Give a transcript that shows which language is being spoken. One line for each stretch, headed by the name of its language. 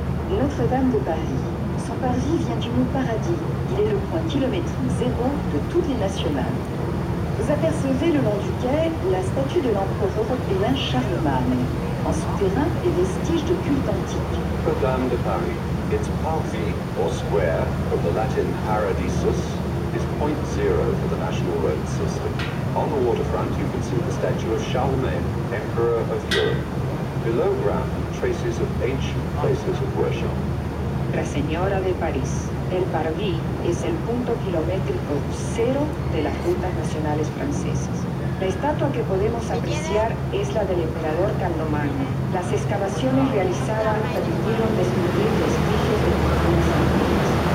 French: Notre-Dame de Paris. Son parvis vient du mot paradis. Il est le point kilométrique zéro de toutes les nationales. Vous apercevez le long du quai la statue de l'empereur européen Charlemagne. En souterrain, des vestiges de culte antique.
English: Notre-Dame de Paris. Its parvis, or square, from the Latin paradisus, is point zero for the national road system. On the waterfront, you can see the statue of Charlemagne, Emperor of Europe. Below ground, traces of ancient places of worship.
Spanish: La Señora de París. El Parvis es el punto kilométrico cero de las rutas nacionales francesas. La estatua que podemos apreciar es la del emperador Carlomagno. Las excavaciones realizadas permitieron descubrir vestigios de culturas antiguas.